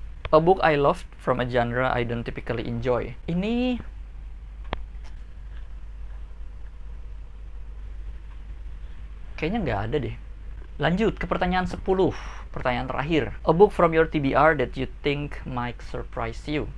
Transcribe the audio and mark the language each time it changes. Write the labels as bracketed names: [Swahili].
[English] A book I loved from a genre I don't typically enjoy. [Indonesian] Ini kayaknya nggak ada deh. Lanjut ke pertanyaan 10. Pertanyaan terakhir. [English] A book from your TBR that you think might surprise you.